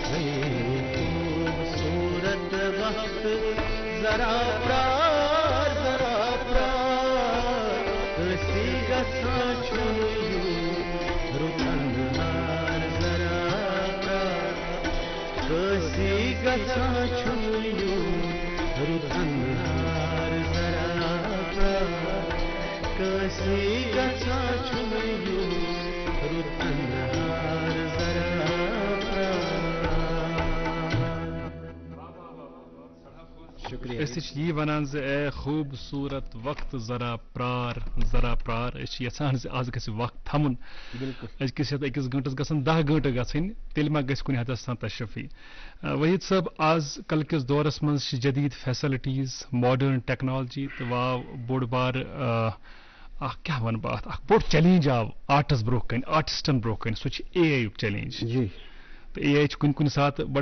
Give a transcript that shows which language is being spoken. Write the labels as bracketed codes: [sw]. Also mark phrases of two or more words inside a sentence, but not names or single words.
[ks] خوبصوٗرت وقت ذرا پرٛار ذرا پرٛار کٲنٛسہِ گژھان چھُنہٕ یُن رُت انہار ذرا پرٛار کٲنٛسہِ گژھان چھُنہٕ یُن رُت انہار ذرا پرٛار کٲنٛسہِ گژھان چھُنہٕ یُن رُت انہار ذرا یہ ونان اے خوبصورت وقت ذرا پرار ذرا پرار یژھان آز گژھِ وقت تھمن أکِس گنٹس گژھن 10 گنٹہٕ گژھٕنۍ تیٚلہِ ما گژھِ کُنہِ حدس تام تشفی وحید صٲب آز کل کِس دورس منٛز چھِ جدید [en] facilities modern technology [ks] تہٕ واو بوٚڑ بار اکھ کیٛاہ وَنہٕ بہٕ اَتھ اکھ بوٚڑ چیلینج آو آرٹس برونٛہہ کَنہِ آرٹسٹن برونٛہہ کَنہِ سُہ چھُ اے آی یُک چیلینج تو اے آئی کُنہِ ساتہٕ بڑٕ